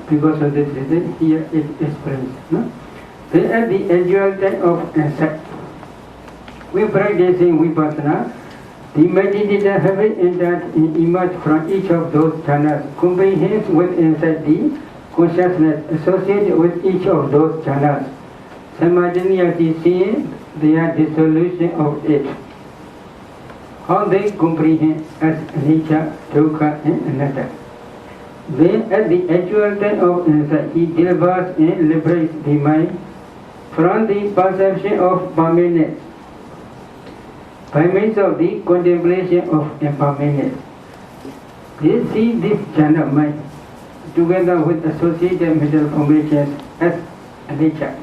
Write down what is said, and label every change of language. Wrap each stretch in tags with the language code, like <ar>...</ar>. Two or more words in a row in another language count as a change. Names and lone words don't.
<en>Because of this reason, here it explains. Then at the actual time of insight, we practicing vipassana, the meditator having entered and emerged from each of those jhanas comprehends with insight the consciousness associated with each of those jhanas, simultaneously seeing their dissolution of it. How they comprehend as anicca, dukkha and anatta. Then at the actual time of insight, he delivers and liberates the mind from the perception of permanence by means of the contemplation of impermanence. They see this jhana mind together with associated mental formations as anicca.</en>